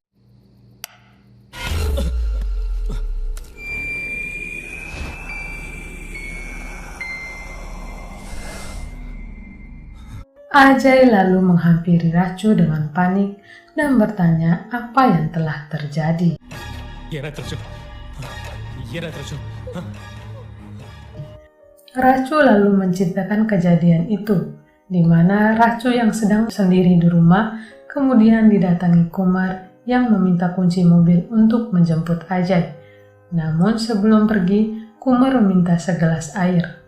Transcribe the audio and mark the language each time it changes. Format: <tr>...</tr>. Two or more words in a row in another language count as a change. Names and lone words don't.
<id>Ajay lalu menghampiri Racu dengan panik dan bertanya apa yang telah terjadi.</id> <kn>ಏನಾಯ್ತು ರಚು? ಏನಾಯ್ತು ರಚು?</kn> <id>Racu lalu menceritakan kejadian itu, di mana Racu yang sedang sendiri di rumah kemudian didatangi Kumar yang meminta kunci mobil untuk menjemput Ajay. Namun sebelum pergi, Kumar meminta segelas air.</id>